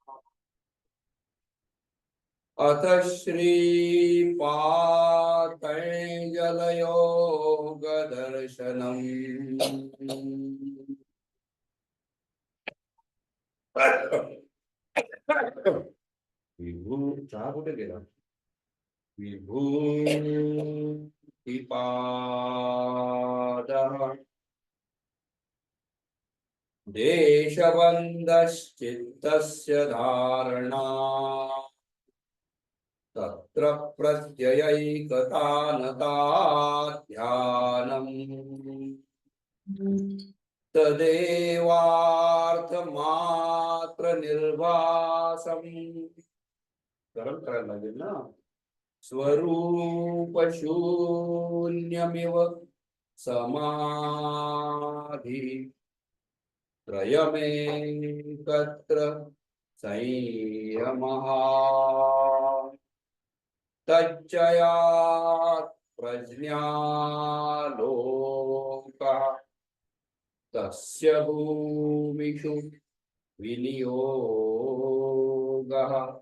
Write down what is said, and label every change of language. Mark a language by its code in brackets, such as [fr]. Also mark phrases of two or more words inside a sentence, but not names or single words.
[sa] अथ श्री पातंजलयोग दर्शनम् [mr] विभू चहा कुठे गेला [sa] विभूतिपादः देशबन्धश्चित्तस्य धारणा तत्र प्रत्ययैकतानता ध्यानम् तदेवार्थमात्र निर्वासम् [mr] गरम करायला लागेल ना [sa] स्वरूप शून्यमिव समाधि त्रयमेकत्र संयमः तच्चयात् प्रज्ञालोकः तस्य भूमिषु विनियोगः